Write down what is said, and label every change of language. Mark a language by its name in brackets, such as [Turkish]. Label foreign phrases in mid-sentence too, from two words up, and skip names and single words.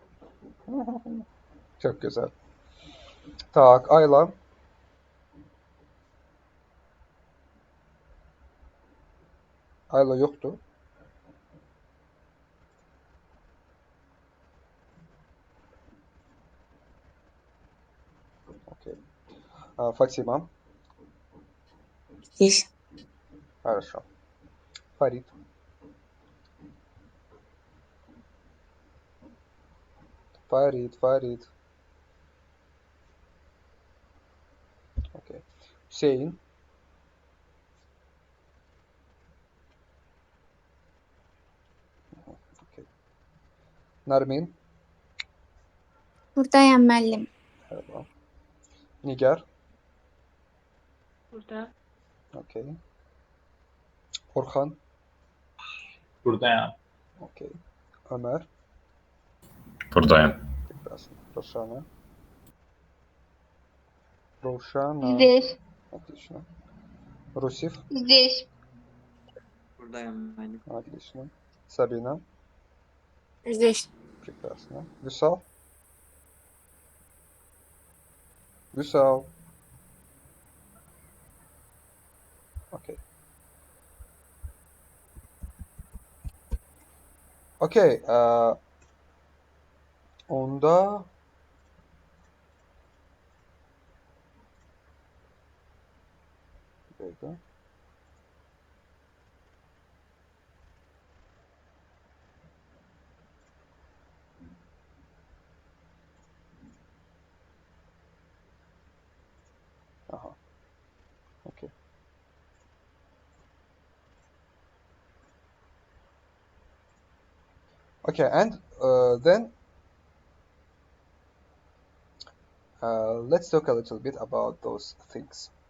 [Azerbaijani] Çox gözəl. Tak, Ayla. Ayla yoxdur. Okey. Фатима. [Russian] Здесь. Хорошо. Фарид. Фарид. Окей. [Azerbaijani] Hüseyin. Okey. Narmin. Buradayım müəllim. Merhaba. Nigar. Burada. Okey. Orhan. Buradayam. Okey. Ömer. Buradayım. [Russian] Прекрасно. Рошана. Рошана. Здесь. Отлично. Русев. Здесь. [Azerbaijani] Buradayım müəllim. [Russian] Отлично. Сабина. Здесь. Прекрасно. Вюсал. Вюсал. Окей. [Azerbaijani] Okey. [Turkish] Onda bir dakika. Aha. [English] Okay. Okay, and then let's talk a little bit about those things.